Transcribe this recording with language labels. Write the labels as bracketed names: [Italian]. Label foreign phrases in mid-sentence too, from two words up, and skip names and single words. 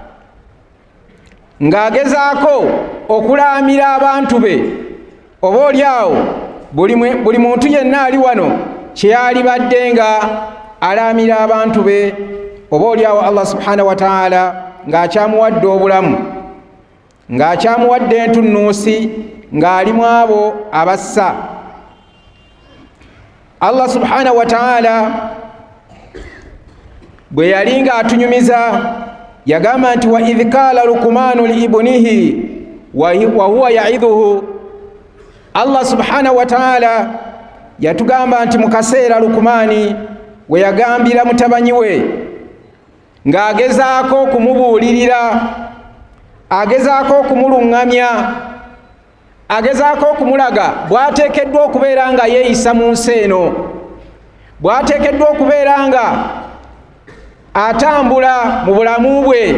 [Ganda] ng'agezaako okulaamira abantu be, oboolyawo buli muntu yenna ali wano kyeyalibadde nga alaamira abantu be, oboolyawo [Arabic] الله سبحانه وتعالى [Ganda] ng'akyamuwadde obulamu, ng'akyamuwadde entunnuusi, ng'alimu abo abassa. [Arabic] الله سبحانه وتعالى [Ganda] bwe yali ng'atunyumiza yagamba nti [Arabic] وإذ قال لقمان لابنه وهو يعظه. الله سبحانه وتعالى [Ganda] yatugamba nti mu kaseera Luqmani we yagambira mutabanyi we ng'agezaako okumubuulirira, agezaako okumuluŋŋamya, agezaako okumulaga bw'ateekeddwa okubeera nga yeeyisa mu nsi eno, bw'ateekeddwa okubeera nga atambula mu bulamu bwe.